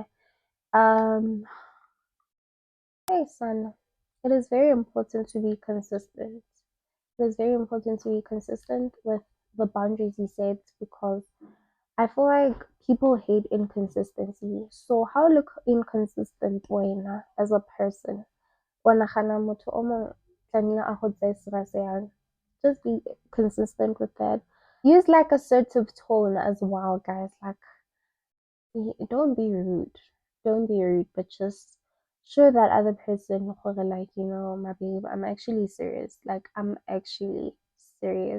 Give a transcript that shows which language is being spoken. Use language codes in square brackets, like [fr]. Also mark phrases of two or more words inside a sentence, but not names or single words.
[en] Hey son, it is very important to be consistent. It is very important to be consistent with the boundaries you set because I feel like people hate inconsistency. So how look inconsistent wena as a person? [nso] Wa nagana motho o mongwe tlamehile a go tseye sebaka se yang. [en] Just be consistent with that. Use like assertive tone as well, guys. Like, don't be rude. Don't be rude, but just show that other person, like, my babe, I'm actually serious. Like, I'm actually serious.